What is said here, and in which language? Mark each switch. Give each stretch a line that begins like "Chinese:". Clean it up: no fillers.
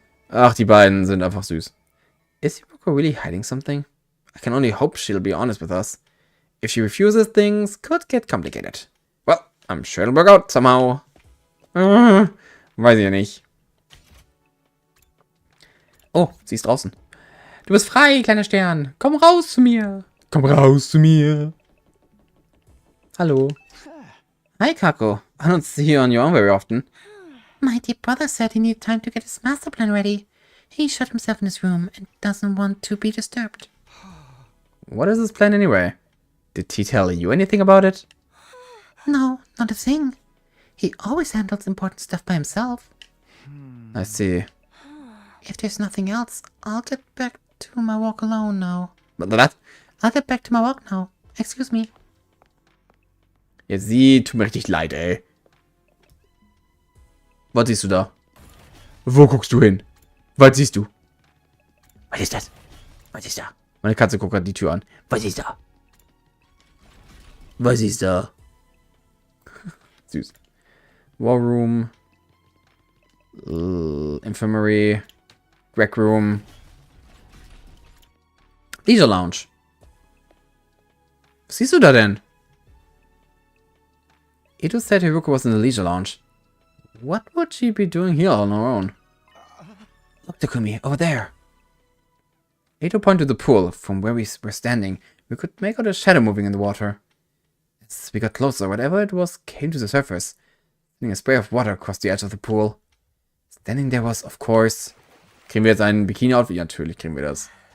German: Ach, die beiden sind einfach süß.
English: Is Hiroko really hiding something? I can only hope she'll be honest with us. If she refuses, things could get complicated. Well, I'm sure it'll work out somehow.
German: Weiß ich ja nicht. Oh, sie ist draußen. Du bist frei, kleiner Stern. Komm raus zu mir. Komm raus zu mir. Hallo.
English: Hi, Kako. I don't see you on your own very often. My dear brother said he needed time to get his master plan ready. He shut himself in his room and doesn't want to be disturbed. What is his plan anyway? Did he tell you anything about it? No, not a thing. He always handles important stuff by himself. I see. If there's nothing else, I'll get back to my walk alone now.
German: Was?
English: I'll get back to my walk now. Excuse me.
German: Ja, sie tut mir richtig leid, ey. Was siehst du da? Wo guckst du hin? Was siehst du? Was ist das? Was ist da? Meine Katze guckt gerade die Tür an. Was ist da? Was ist da? Süß. War Room.
English: Infirmary. Rec Room.
German: Leisure Lounge. Was siehst du da denn?
English: Ito said Hiroko was in the Leisure Lounge. What would she be doing here on her own? Look, Takumi, over there. Ito pointed to the pool. From where we were standing, we could make out a shadow moving in the water. As we got closer, whatever it was came to the surface, sending a spray of water across the edge of the pool. Standing there was, of course...
German: Kriegen wir jetzt einen Bikini-Outfit? Ja, natürlich kriegen wir das.